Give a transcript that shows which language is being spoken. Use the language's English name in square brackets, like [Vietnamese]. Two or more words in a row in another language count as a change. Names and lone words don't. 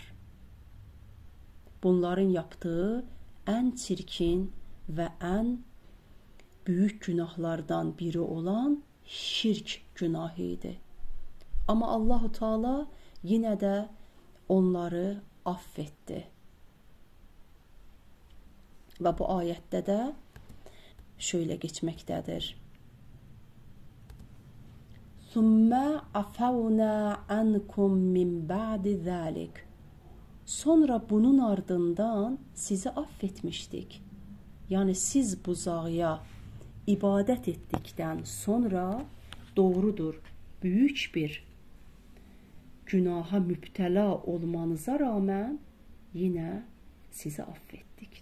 [Azerbaijani] Bunların yaptığı ən çirkin və ən büyük günahlardan biri olan şirk günahı idi. Amma Allahu Teala yenə də onları affetti. Və bu ayətdə də şöyle geçməkdədir. [Arabic] ثم عفونا عنكم من بعد ذلك. [Azerbaijani] Sonra bunun ardından sizi affetmişdik. Yani siz buzağa ibadət etdikdən sonra doğrudur, büyük bir günaha mübtəla olmanıza rağmen yine sizi affettik.